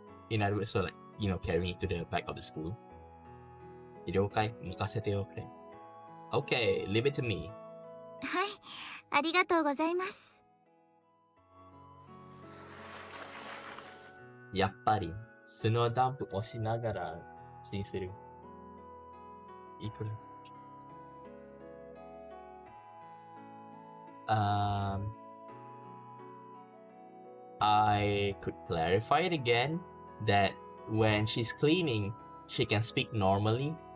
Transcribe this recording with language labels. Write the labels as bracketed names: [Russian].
[English] In other words, so like, carrying it to the back of the school. [Japanese] 了解、任せておくれ。 [English] Okay, leave it to me. [Japanese] はい、ありがとうございます。やっぱり、スノーダンプ押しながら気にする。 [English] いくらI could clarify it again that when she's cleaning, she can speak normally.